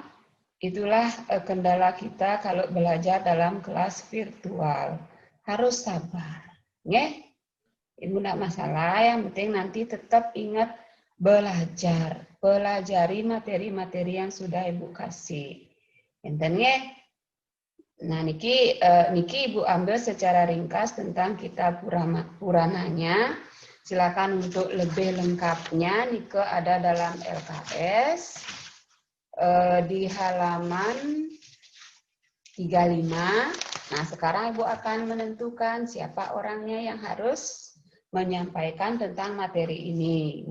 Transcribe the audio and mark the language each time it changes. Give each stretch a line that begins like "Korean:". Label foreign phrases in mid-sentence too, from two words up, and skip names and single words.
Indonesian: Itulah kendala kita kalau belajar dalam kelas virtual. Harus sabar. Nggih? Ibu enggak masalah, yang penting nanti tetap ingat belajar. Pelajari materi-materi yang sudah Ibu kasih.
Balinese: Enten nggih?
Indonesian: Nah, niki Ibu ambil secara ringkas tentang kitab Purananya. Silakan untuk lebih lengkapnya, Nike ada dalam LKS di halaman 35. Nah, sekarang Ibu akan menentukan siapa orangnya yang harus menyampaikan tentang materi ini.